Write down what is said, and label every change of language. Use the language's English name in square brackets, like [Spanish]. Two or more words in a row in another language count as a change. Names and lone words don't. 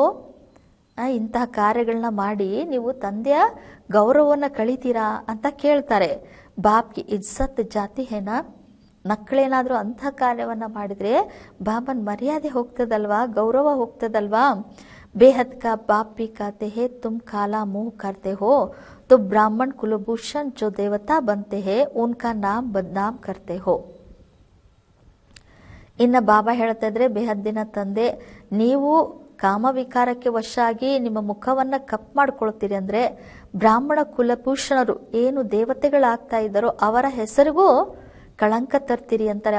[Kannada] ಇಂತಹ ಕಾರ್ಯಗಳನ್ನ ಮಾಡಿ ನೀವು ತಂದೆಯ ಗೌರವವನ್ನ ಕಳಿತೀರಾ ಅಂತ ಕೇಳ್ತಾರೆ. [Hindi] बाप की इज़्ज़त जाती है ना. [Kannada] ಮಕ್ಕಳೇನಾದ್ರೂ ಅಂಥ ಕಾರ್ಯವನ್ನ ಮಾಡಿದ್ರೆ ಬಾಬನ್ ಮರ್ಯಾದೆ ಹೋಗ್ತದಲ್ವಾ, ಗೌರವ ಹೋಗ್ತದಲ್ವಾ. [Hindi] बेहद का बाप भी कहते है तुम काला मुँह करते हो तो ब्राह्मण कुलभूषण जो देवता बनते हैं उनका नाम बदनाम करते हो. [Kannada] ಇನ್ನ ಬಾಬಾ ಹೇಳ್ತಾ ಇದ್ರೆ, ಬೇಹದ್ದಿನ ತಂದೆ, ನೀವು ಕಾಮವಿಕಾರಕ್ಕೆ ವಶ ಆಗಿ ನಿಮ್ಮ ಮುಖವನ್ನ ಕಪ್ ಮಾಡ್ಕೊಳ್ತೀರಿ ಅಂದ್ರೆ ಬ್ರಾಹ್ಮಣ ಕುಲಭೂಷಣರು ಏನು ದೇವತೆಗಳಾಗ್ತಾ ಇದ್ದಾರೋ ಅವರ ಹೆಸರಿಗೂ ಕಳಂಕ ತರ್ತೀರಿ ಅಂತಾರೆ.